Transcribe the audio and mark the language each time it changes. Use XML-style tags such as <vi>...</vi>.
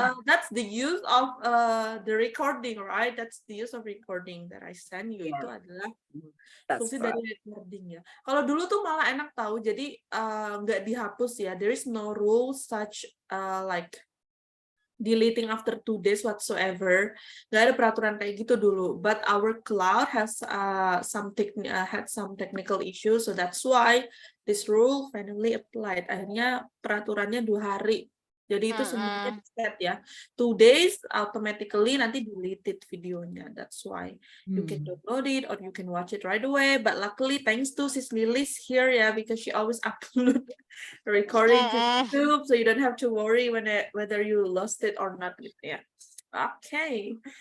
<en>That's the use of the recording, right? That's the use of recording that I send you.</en> <id>Itu adalah fungsi dari recording ya. Kalau dulu tuh malah enak tahu, jadi nggak dihapus ya.</id> <en>There is no rule such like deleting after 2 days whatsoever.</en> <id>Nggak ada peraturan kayak gitu dulu.</id> <en>But our cloud has had some technical issues, so that's why this rule finally applied.</en> <id>Akhirnya peraturannya 2 hari. Jadi itu semuanya di-set ya.</id> <en>2 days automatically</en> <id>nanti</id> <en>deleted videonya. That's why you can download it or you can watch it right away. But luckily thanks to Sis Lilis here ya, because she always upload recording to YouTube, so you don't have to worry whether you lost it or not gitu ya. Okay.</en>